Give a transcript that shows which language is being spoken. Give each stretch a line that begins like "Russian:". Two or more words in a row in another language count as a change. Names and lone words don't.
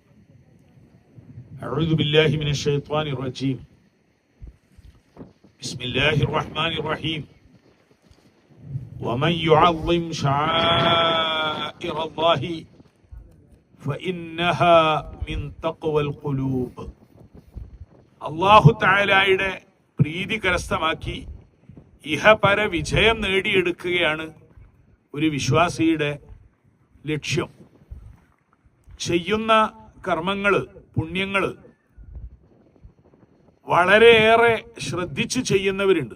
Arabic: أعوذ بالله من الشيطان الرجيم. بسم الله الرحمن الرحيم. ومن يعظم شعائر الله فإنها من تقوى القلوب.
Malayalam: അല്ലാഹു തആലയുടെ പ്രീതി കരസ്ഥമാക്കി ഇഹപര വിജയം നേടിയെടുക്കുകയാണ് ഒരു വിശ്വാസിയുടെ ലക്ഷ്യം. ചെയ്യുന്ന കർമ്മങ്ങള്, പുണ്യങ്ങള് വളരെയേറെ ശ്രദ്ധിച്ച് ചെയ്യുന്നവരുണ്ട്.